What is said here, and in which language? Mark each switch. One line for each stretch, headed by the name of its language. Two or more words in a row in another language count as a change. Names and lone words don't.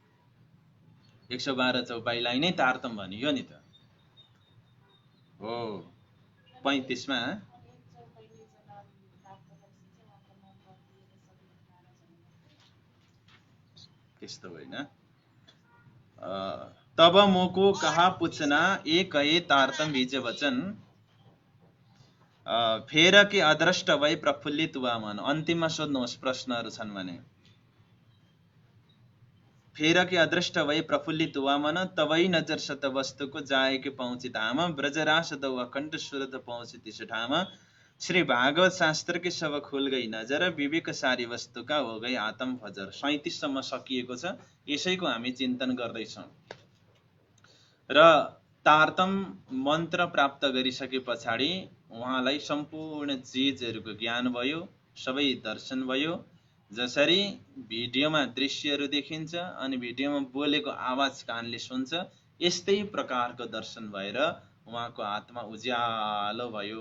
Nepali: 112 चौपाईलाई नै तारतम भनियो नि त हो। 35 मा त्यस्तो होइन।
Hindi: तब मोको कहा पूछना एक है तारतम बीज वचन, फेर के अदृष्ट भई प्रफुल्लित हुआ मन।
Nepali: अन्तिममा सोध्नुहोस् प्रश्नहरु छन् भने।
Hindi: फेर के अदृष्ट भई प्रफुल्लित हुआ मन, तबै नजर सत वस्तु को जाए के पहुँची धाम। ब्रजरास दौ अकंठ सुरत पहुँची तिस ठाम। श्री भागवत शास्त्र के सब खुल गई नजर, विवेक सारी वस्तु का हो गई आत्म फजर।
Nepali: 37 सम्म सकिएको छ, यसैको हामी चिन्तन गर्दै छौं। र तारतम मन्त्र प्राप्त गरिसके पछाडि उहाँलाई सम्पूर्ण चीजहरुको ज्ञान भयो, सबै दर्शन भयो। जसरी भिडियोमा दृश्यहरु देखिन्छ अनि भिडियोमा बोलेको आवाज कानले सुन्छ, यस्तै प्रकारको दर्शन भएर उहाँको आत्मा उज्यालो भयो।